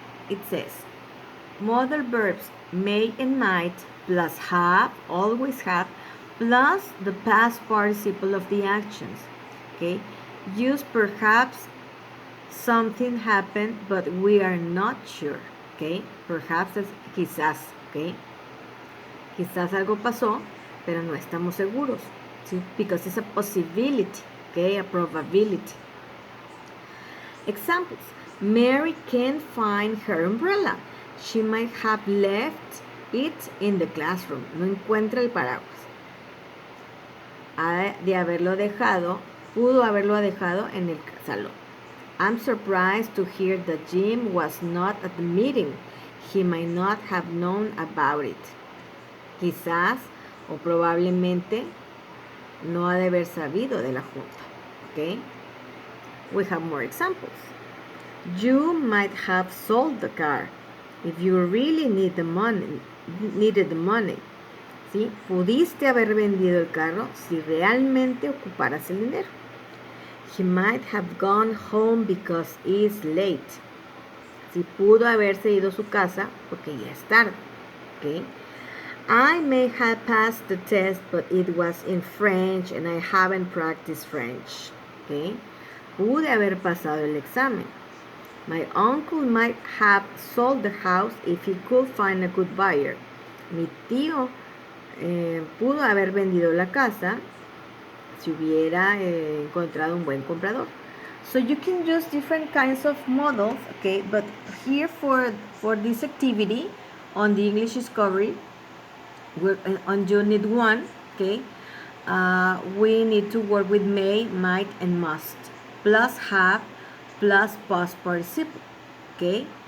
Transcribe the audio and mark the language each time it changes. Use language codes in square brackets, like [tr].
[en] It says, modal verbs may and might plus have, always have, plus the past participle of the actions. Okay? Use perhaps something happened, but we are not sure. Okay? Perhaps [es] es quizás. [en] Okay? [es] Quizás algo pasó, pero no estamos seguros. ¿Sí? [en] Because it's a possibility. Okay? A probability. Examples. Mary can't find her umbrella. She might have left it in the classroom. [es] No encuentra el paraguas. Ha de haberlo dejado, pudo haberlo dejado en el salón. [en] I'm surprised to hear that Jim was not at the meeting. He might not have known about it. [es] Quizás o probablemente no ha de haber sabido de la junta. [en] Okay? We have more examples. You might have sold the car if you really needed the money. [es] ¿Sí? Pudiste haber vendido el carro si realmente ocuparas el dinero. [en] He might have gone home because it's late. [es] Si pudo haberse ido a su casa porque ya es tarde. [en] Okay? I may have passed the test, but it was in French and I haven't practiced French. Okay? [es] Pude haber pasado el examen. [en] My uncle might have sold the house if he could find a good buyer. [es] Mi tío pudo haber vendido la casa si hubiera encontrado un buen comprador. [en] So you can use different kinds of models, okay? But here for this activity on the English Discovery, we're on Unit 1, okay? We need to work with may, might, and must, plus have, plus past participle, okay?